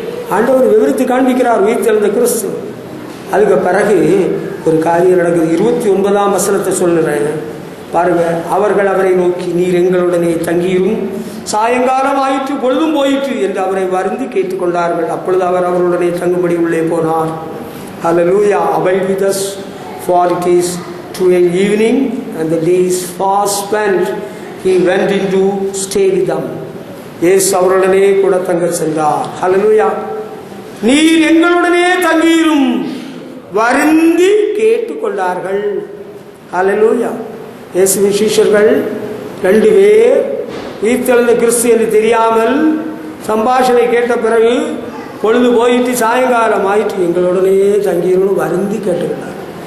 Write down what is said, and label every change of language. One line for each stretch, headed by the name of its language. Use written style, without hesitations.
Tamil: ஆண்டவர் விவரித்து காண்பிக்கிறார் உயிர்த்தெழுந்த கிறிஸ்து. அதுக்கு பிறகு ஒரு காரியம் நடக்குது. 29ஆம் வசனத்தை சொல்லுறேன் பாருங்க. அவர்கள் அவரை நோக்கி, நீர் எங்களுடனே தங்கியும், சாயங்காலம் ஆயிற்று, பொழுதும் போயிற்று என்று அவரை வருந்தி கேட்டுக்கொண்டார்கள். அப்பொழுது அவர் அவர்களுடனே தங்கும்படி உள்ளே போனார்.
English: Hallelujah. Abide with us, for it is to an evening and the days far spent. He went in to stay with them.
Tamil: Yes, அவர்களுடனே கூட தங்க சென்றார். Hallelujah. நீர் எங்களுடனே தங்கியும் வருந்தி கேட்டுக்கொண்டார்கள். Hallelujah. இயேசுவின் சீஷர்கள் 2 பேர் உயிர்த்தெழுந்த கிறிஸ்து என்று தெரியாமல் சம்பாஷணை கேட்ட பிறகு பொழுது போயிட்டு சாயங்காலம் ஆயிட்டு எங்களுடனே தங்கியிருன்னு வருந்தி கேட்டுக்கிறார்.